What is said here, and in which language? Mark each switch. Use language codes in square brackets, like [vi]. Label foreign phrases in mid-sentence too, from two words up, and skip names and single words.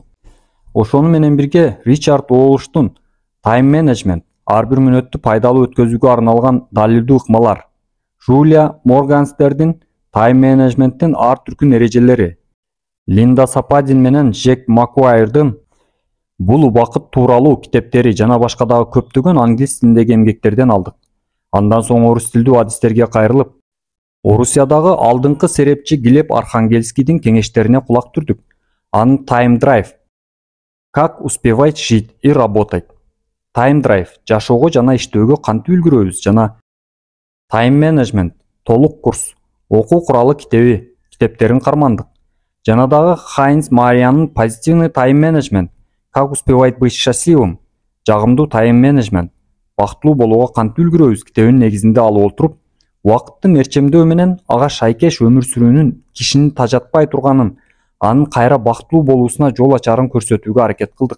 [ky] Ошону менен бирге Ричард Уолштун Тайм менеджмент, ар бир мүнөттү пайдалуу өткөзүүгө арналган далилдүү ыкмалар, Жулия Морганстердин Тайм менеджменттин ар түркүн эрежелери, Линда Сападин менен Джек Макуайрдын бул убакыт тууралуу китептери жана башка дагы көптөгөн англис тилиндеги эмгектерден алдык. Андан соң орус тилдүү адистерге кайрылып, Орусиядагы алдыңкы серепчи Глеб Архангельскийдин кеңештерине кулак түрдүк. Анын Time Drive, как успевать жить и работать, Time Drive, жашоого жана иштөөгө кантип үлгүрөбүз жана Time Management, толук курс, окуу куралы китептерин кармандык. Жана дагы Хайнс Мариянын Позитивный Time Management, как успевать быть счастливым, жагымдуу Time Management, бактылуу болууга кантип үлгүрөбүз китебинин негизинде алып отуруп, убакытты мерчемдөө менен ага шайкеш өмүр сүрүүнүн кишини тажатпай турганын, анын кайра бактылуу болуусуна жол ачарын көрсөтүүгө аракет кылдык.